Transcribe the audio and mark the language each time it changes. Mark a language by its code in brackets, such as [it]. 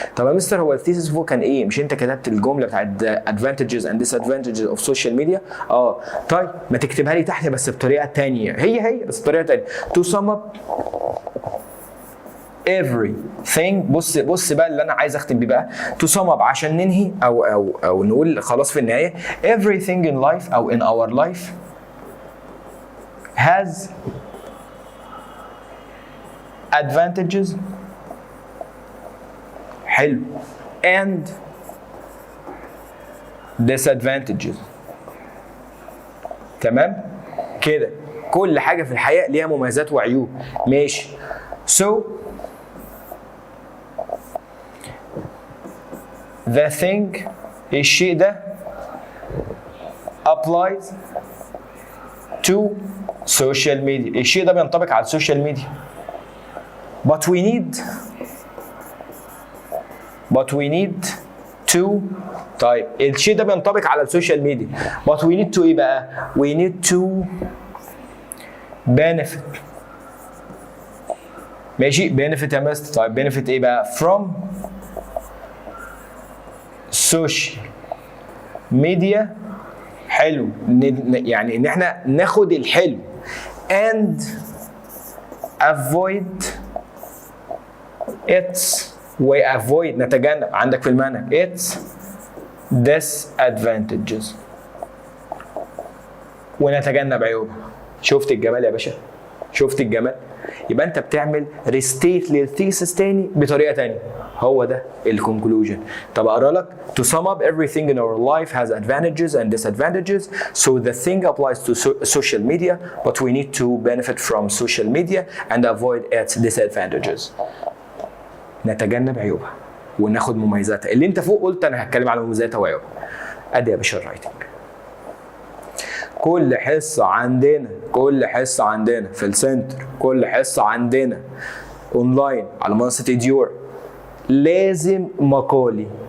[ar] طب يا مستر هو الثيسز فوق كان ايه؟ مش انت كتبت الجمله بتاعت [en] advantages and disadvantages of social media؟ [ar] طيب ما تكتبها لي تحت بس بطريقه ثانيه، هي بس بطريقه ثانيه. [en] to sum up everything. [ar] بص بقى اللي انا عايز اختم بيه بقى. [en] to sum up [ar] عشان ننهي او نقول خلاص في النهايه، [en] everything in life او in our life has advantages حلو and disadvantages. [ar] تمام كده، كل حاجه في الحياه ليها مميزات وعيوب. ماشي. [en] so the thing، [ar] الشيء ده [en] applies to social media، [ar] الشيء ده بينطبق على السوشيال ميديا. [en] but we need to، [ar] طيب الشيء ده بينطبق على السوشيال ميديا [en] but we need to [ar] ايه بقى؟ [en] we need to benefit. [ar] ماشي، benefit يا مستر. [en] طيب benefit [ar] ايه بقى؟ [en] from social media. [ar] حلو، يعني ان احنا ناخد الحلو [en] and avoid its، [ar] وavoid نتجنب عندك في المنهج [en] its disadvantages، [ar] ونتجنب عيوبها. شفت الجمال يا باشا؟ شفت الجمال؟ يبقى انت بتعمل ريستيت للثيسس تاني بطريقه تانيه. هو ده الكونكلوجن. [en] طب اقرا لك to sum up everything in our life has advantages and disadvantages, so the thing applies to social media but we need to benefit from social media and avoid its disadvantages. [ar] نتجنب عيوبها وناخد مميزاتها. اللي انت فوق قلت انا هتكلم على مميزاتها وعيوبها. ادي يا باشا الرايتنج. كل حصه عندنا في السنتر، كل حصه عندنا اونلاين على منصه اديور لازم مقالي.